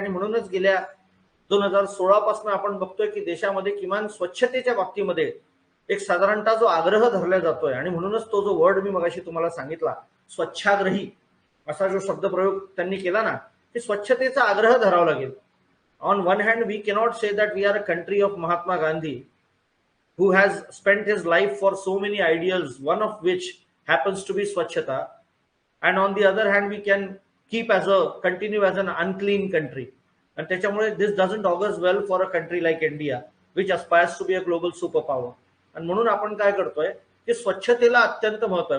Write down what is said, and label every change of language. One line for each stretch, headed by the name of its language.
Marathi: आणि म्हणूनच गेल्या 2016 पासून आपण बघतोय की देशामध्ये किमान स्वच्छतेच्या बाबतीमध्ये एक साधारणतः जो आग्रह धरला जातोय आणि म्हणूनच तो जो वर्ड मी मगाशी तुम्हाला सांगितला स्वच्छाग्रही असा जो शब्दप्रयोग त्यांनी केला ना की स्वच्छतेचा आग्रह धरावा लागेल.
English: On one hand we cannot say that we are a country of Mahatma Gandhi who has spent his life for so many ideals, one of which happens to be swachhata, and on the other hand we can continue as an unclean country. And
Marathi: त्याच्यामुळे
English: this doesn't augurs well for a country like India which aspires to be a global superpower.
Marathi: आणि म्हणून आपण काय करतोय की स्वच्छतेला अत्यंत महत्व आहे.